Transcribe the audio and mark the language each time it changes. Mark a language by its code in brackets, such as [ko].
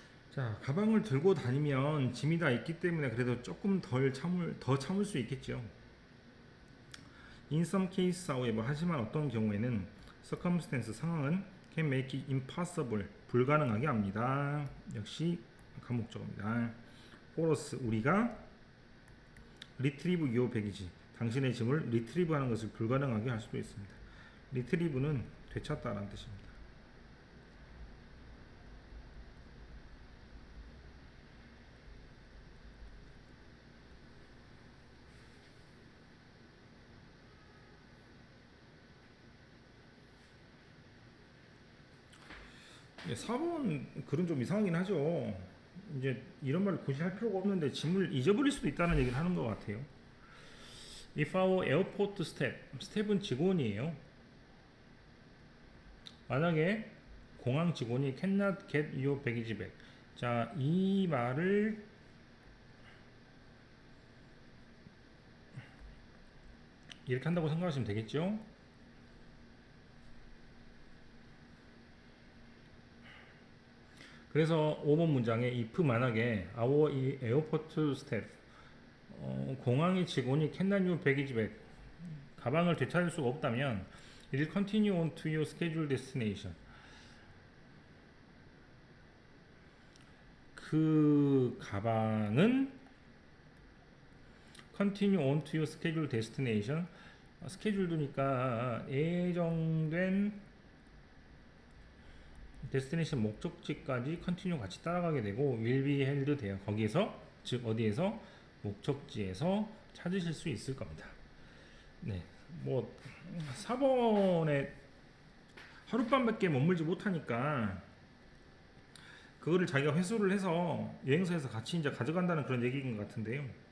[ko] 자, 가방을 들고 다니면 짐이 다 있기 때문에 그래도 조금 더 참을 수 있겠죠. [en] In some cases, however, [ko] 하지만 어떤 경우에는 [en] circumstance, [ko] 상황은 [en] can make it impossible, [ko] 불가능하게 합니다. 역시 가목적어입니다. [en] for us, [ko] 우리가 [en] retrieve your baggage, [ko] 당신의 짐을 retrieve 하는 것을 불가능하게 할 수도 있습니다. retrieve는 되찾다라는 뜻입니다. 네, 4번 글은 좀 이상하긴 하죠. 이제 이런 말을 굳이 할 필요가 없는데 짐을 잊어버릴 수도 있다는 얘기를 하는 것 같아요. [en] If our airport staff, [ko] 스텝은 직원이에요. 만약에 공항 직원이 [en] cannot get your baggage back. [ko] 자, 이 말을 이렇게 한다고 생각하시면 되겠죠. 그래서 5번 문장에 [en] if [ko] 만약에 [en] our airport staff [ko] 공항의 직원이 [en] cannot your baggage back [ko] 가방을 되찾을 수가 없다면 [en] it will continue on to your scheduled destination [ko] 그 가방은 [en] continue on to your scheduled destination [ko] 스케줄드니까 예정된 데스티네이션 목적지까지 컨티뉴 같이 따라가게 되고 [en] will be held [ko] 돼요. 거기에서 즉 어디에서 목적지에서 찾으실 수 있을 겁니다. 네, 뭐 4번에 하룻밤밖에 머물지 못하니까 그거를 자기가 회수를 해서 여행사에서 같이 이제 가져간다는 그런 얘기인 것 같은데요.